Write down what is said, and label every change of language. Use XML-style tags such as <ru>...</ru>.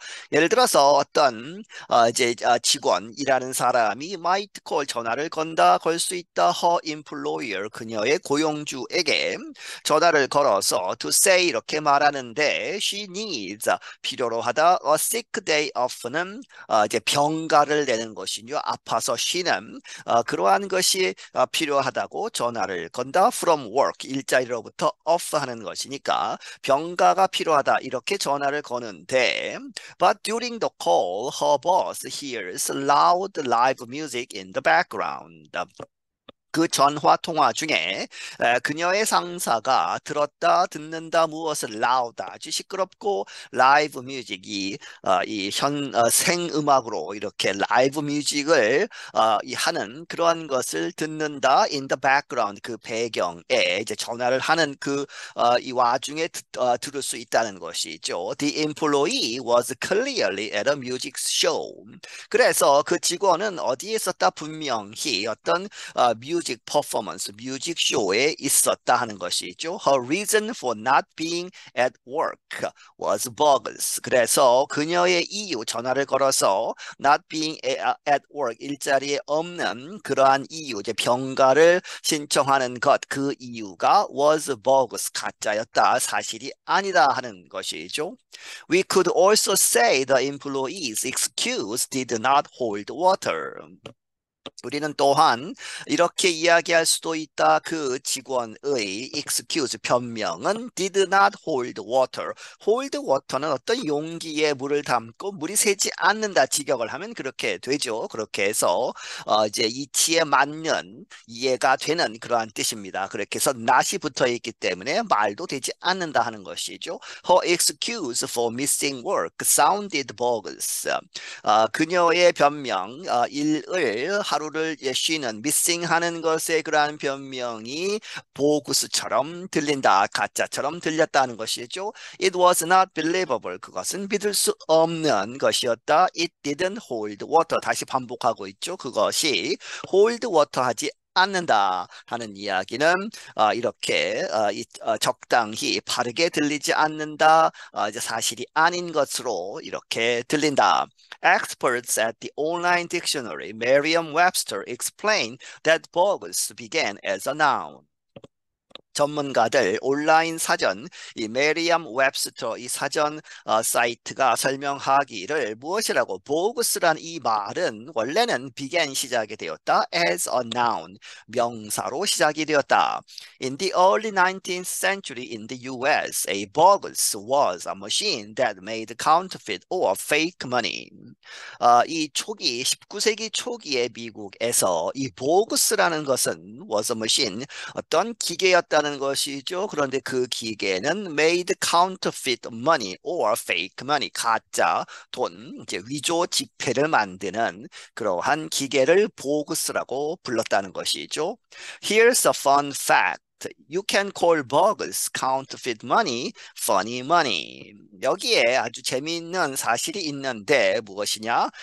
<ko>예를 들어서 어떤 이제 직원이라는 사람이</ko> <en>might call</en> <ko>전화를 건다 걸 수 있다</ko> <en>her employer</en> <ko>그녀의 고용주에게 전화를 걸어서</ko> <en>to say</en> <ko>이렇게 말하는데</ko> <en>she needs</en> <ko>필요로 하다</ko> <en>a sick day off</en> <ko>는 이제 병가를 내는 것이요 아파서 쉬는 그러한 것이 필요하다고 전화를 건다</ko> <en>from work</en> <ko>일자리로부터 off 하는 것이니까 병가가 필요하다 이렇게 전화를 거는데</ko> <en>But during the call, her boss hears loud live music in the background.</en> <ko>그 전화 통화 중에 그녀의 상사가 들었다 듣는다 무엇을 loud 아주 시끄럽고 라이브 뮤직이 생음악으로 이렇게 라이브 뮤직을 하는 그러한 것을 듣는다 in the background 그 배경에 이제 전화를 하는 이 와중에 들을 수 있다는 것이죠.</ko> <en>The employee was clearly at a music show.</en> <ko>그래서 그 직원은 어디에 있었다 분명히 어떤 뮤직 퍼포먼스, 뮤직 쇼에 있었다 하는 것이죠.</ko> <en>Her reason for not being at work was bogus.</en> <ko>그래서 그녀의 이유, 전화를 걸어서</ko> <en>not being at work,</en> <ko>일자리에 없는 그러한 이유, 이제 병가를 신청하는 것, 그 이유가</ko> <en>was bogus,</en> <ko>가짜였다, 사실이 아니다 하는 것이죠.</ko> <en>We could also say the employee's excuse did not hold water.</en> <ko>우리는 또한 이렇게 이야기할 수도 있다. 그 직원의 excuse, 변명은</ko> <en>did not hold water.</en> <ko>hold water는 어떤 용기에 물을 담고 물이 새지 않는다. 직역을 하면 그렇게 되죠. 그렇게 해서 이제 이치에 맞는 이해가 되는 그러한 뜻입니다. 그렇게 해서 not이 붙어 있기 때문에 말도 되지 않는다 하는 것이죠.</ko> <en>Her excuse for missing work sounded bogus.</en> <ko>그녀의 변명, 일을 하루를 쉬는 missing하는 것에 그러한 변명이 보구스처럼 들린다, 가짜처럼 들렸다는 것이죠.</ko> <en>It was not believable.</en> <ko>그것은 믿을 수 없는 것이었다.</ko> <en>It didn't hold water.</en> <ko>다시 반복하고 있죠. 그것이 hold water 하지 않는다 하는 이야기는 이렇게 적당히 바르게 들리지 않는다. 이제 사실이 아닌 것으로 이렇게 들린다.</ko> <en>Experts at the online dictionary Merriam-Webster explain that bogus began as a noun.</en> <ko>전문가들 온라인 사전 이 메리엄 웹스터 이 사전 사이트가 설명하기를 무엇이라고 보고스란 이 말은 원래는 began 시작이 되었다</ko> <en>as a noun</en> <ko>명사로 시작이 되었다.</ko> <en>In the early 19th century in the US, a bogus was a machine that made counterfeit or fake money.</en> <ko>이 초기 19세기 초기의 미국에서 이 보고스라는 것은</ko> <en>was a machine</en> <ko>어떤 기계였다는 것이죠. 그런데 그 기계는</ko> <en>made counterfeit money or fake money,</en> <ko>가짜 돈, 이제 위조 지폐를 만드는 그러한 기계를 보그스라고 불렀다는 것이죠.</ko> <en>Here's a fun fact. You can call bogus counterfeit money funny money.</en> <ko>여기에 아주 재미있는 사실이 있는데 무엇이냐?</ko>